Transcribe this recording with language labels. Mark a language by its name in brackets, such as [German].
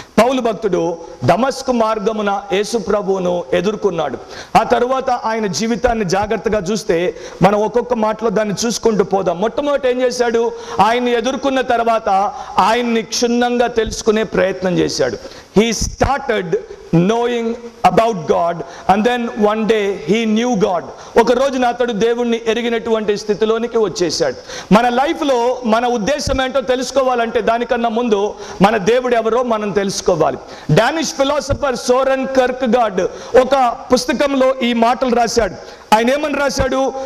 [Telugu] పౌలు భక్తుడు దమస్కు మార్గమున యేసు ప్రభువును ఎదుర్కొన్నాడు. ఆ తరువాత ఆయన జీవితాన్ని జాగ్రత్తగా చూస్తే మనం ఒక్కొక్క మాటలో దాన్ని చూసుకుంటూ పోదాం. మొట్టమొదటి ఏం చేశాడు? ఆయన్ని ఎదుర్కొన్న తర్వాత ఆయన్ని క్షుణ్ణంగా తెలుసుకునే ప్రయత్నం చేశాడు. [English] He started knowing about God, and then one day he knew God. [Telugu] ఒక రోజున అతడు దేవుణ్ణి ఎరిగినటువంటి స్థితిలోనికి వచ్చేసాడు. మన లైఫ్లో మన ఉద్దేశం ఏంటో తెలుసుకోవాలంటే దానికన్నా ముందు మన దేవుడు ఎవరో మనం తెలుసుకోవాలి. డానిష్ ఫిలాసఫర్ సోరెన్ కర్క్గార్డ్ ఒక పుస్తకంలో ఈ మాటలు రాశాడు. ఆయన ఏమని రాశాడు?